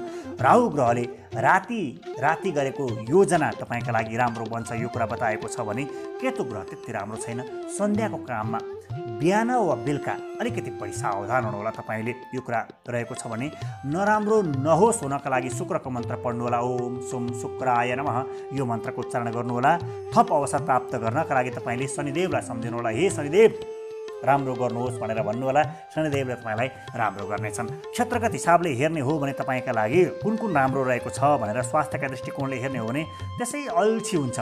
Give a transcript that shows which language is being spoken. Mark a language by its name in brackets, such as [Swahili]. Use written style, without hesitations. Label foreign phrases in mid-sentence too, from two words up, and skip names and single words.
[Nepali] राहु ग्रहले राति गरेको योजना तपाईँका लागि राम्रो बन्छ, यो कुरा बताएको छ भने केतु ग्रह त्यति राम्रो छैन। सन्ध्याको काममा बिहान वा बेलुका अलिकति बढी सावधान हुनुहोला तपाईँले, यो कुरा रहेको छ भने। नराम्रो नहोस् हुनका लागि शुक्रको मन्त्र पढ्नुहोला। [Sanskrit] ओम सोम शुक्राय नमः [Nepali] यो मन्त्रको उच्चारण गर्नुहोला। थप अवसर प्राप्त गर्नका लागि तपाईँले शनिदेवलाई सम्झिनुहोला। हे शनिदेव राम्रो गर्नुहोस् भनेर भन्नुहोला। शनिदेवले तपाईँलाई राम्रो गर्नेछन्। क्षेत्रगत हिसाबले हेर्ने हो भने तपाईँका लागि कुन राम्रो रहेको छ भनेर स्वास्थ्यका दृष्टिकोणले हेर्ने हो भने त्यसै अल्छी हुन्छ।